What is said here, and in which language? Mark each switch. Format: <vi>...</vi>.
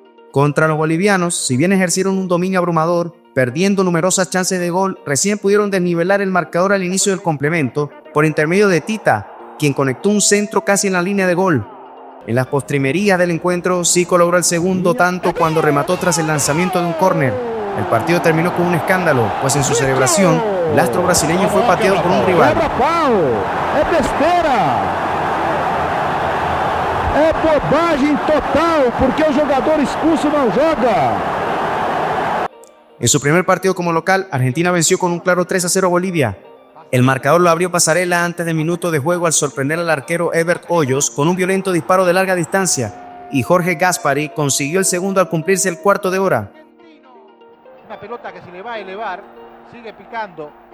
<es>Contra los bolivianos, si bien ejercieron un dominio abrumador, perdiendo numerosas chances de gol, recién pudieron desnivelar el marcador al inicio del complemento por intermedio de Tita, quien conectó un centro casi en la línea de gol. En las postrimerías del encuentro, Zico logró el segundo tanto cuando remató tras el lanzamiento de un córner. El partido terminó con un escándalo, pues en su celebración, el astro brasileño fue pateado por un rival.</es> <pt>É besteira! É bobagem total, porque o jogador expulso não joga.</pt> <es>En su primer partido como local, Argentina venció con un claro 3-0 a Bolivia. El marcador lo abrió Pasarela antes de minuto de juego al sorprender al arquero Ebert Hoyos con un violento disparo de larga distancia, y Jorge Gaspari consiguió el segundo al cumplirse el cuarto de hora. Una pelota que se le va a elevar, sigue picando.</es>